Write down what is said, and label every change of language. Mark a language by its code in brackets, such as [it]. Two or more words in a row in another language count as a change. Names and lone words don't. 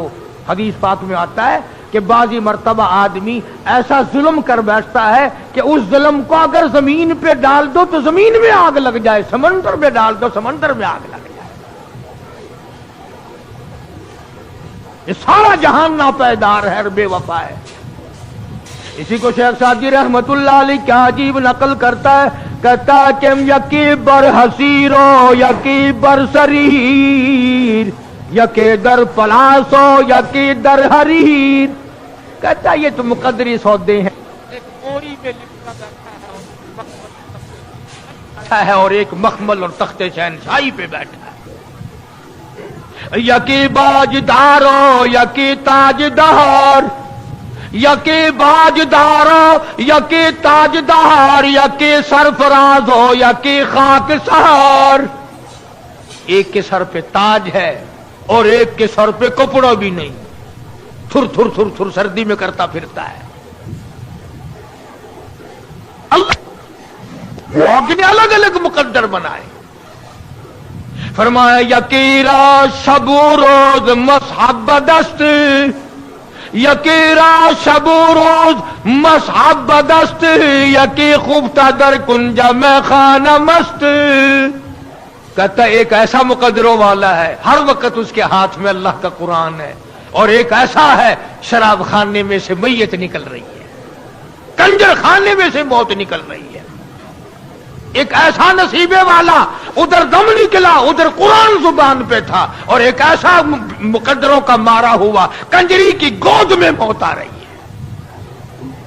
[ur] حدیث پاک میں آتا ہے کہ بعضی مرتبہ آدمی ایسا ظلم کر بیٹھتا ہے کہ اس ظلم کو اگر زمین پہ ڈال دو تو زمین میں آگ لگ جائے، سمندر میں ڈال دو سمندر میں آگ لگ جائے. یہ سارا جہان ناپیدار ہے اور بے وفا ہے. اسی کو شیخ سعدی رحمت اللہ علیہ کیا عجیب نقل کرتا ہے، کہتا ہے کہ [fa] یکی بر حسیرو یکی بر سریر یکی در پلاسو یکی در حریر. [ur] کہتا ہے یہ تو مقدری سودے ہیں، ایک موری میں لپٹا بیٹھا ہے اور ایک مخمل اور تخت شہنشاہی پہ بیٹھا ہے. [fa] یکی باجدارو یکی تاجدار یکی باجدارو یکی تاجدار یکی سرفراز ہو یکی خاک سہار. [ur] ایک کے سر پہ تاج ہے اور ایک کے سر پہ کپڑا بھی نہیں، تھر تھر تھر تھر سردی میں کرتا پھرتا ہے. اللہ نے الگ الگ مقدر بنائے. [fa] فرمایا یکی را شب و روز مصحب دست یکی را شب و روز مصحب بدست یکی خوبتا در کنج میں خانہ مست. [ur] کہتا ایک ایسا مقدروں والا ہے ہر وقت اس کے ہاتھ میں اللہ کا قرآن ہے، اور ایک ایسا ہے شراب خانے میں سے میت نکل رہی ہے، کنجر خانے میں سے موت نکل رہی ہے. ایک ایسا نصیبے والا ادھر دم نکلا ادھر قرآن زبان پہ تھا، اور ایک ایسا مقدروں کا مارا ہوا کنجری کی گود میں موت آ رہی ہے.